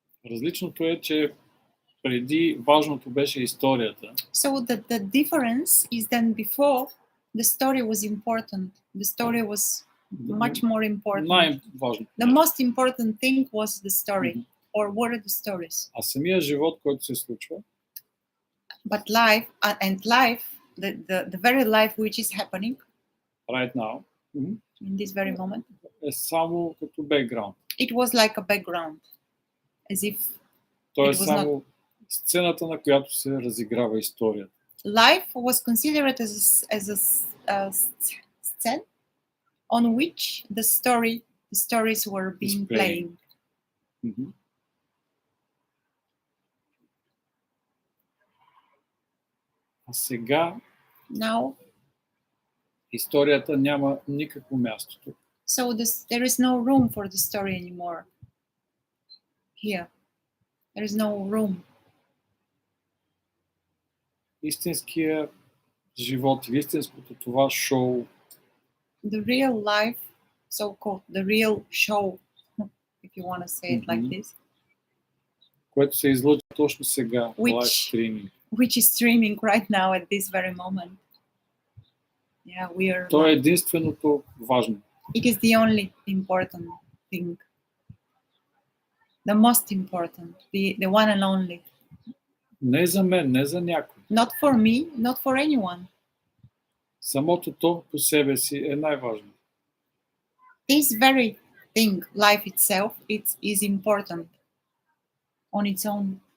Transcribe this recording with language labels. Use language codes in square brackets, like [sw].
[bg] Различното е, че преди важното беше историята. [en] So the difference is then before the story was important. The story was much more important. [bg] Най-важно. [en] The most important thing was the story, or were the stories. [bg] А самия живот, който се случва, [en] but life, the very life which is happening right now, in this very moment, [bg] е само като background. [en] It was like a background, as if [bg] То е само сцената, на която се разиграва историята. [en] Life was considered as a scene on which the stories were being playing. [bg] А сега [en] Now, [bg] историята няма никакво място тук. [en] so there is no room for the story anymore. Here, there is no room. [bg] Истинския живот, истинското това шоу [en] The real life, so-called the real show, if you want to say it like this, [bg] което се излъчва точно сега, лайв стриминг. [en] which is streaming right now at this very moment. Yeah, we are. [bg] То е единственото важно. [en] It is the only important thing. The most important, the one and only. [bg] Не за мен, не за някой. [en] Not for me, not for anyone. [bg] Самото то по себе си е най-важно. [en] This very thing, life itself, it is important on its own.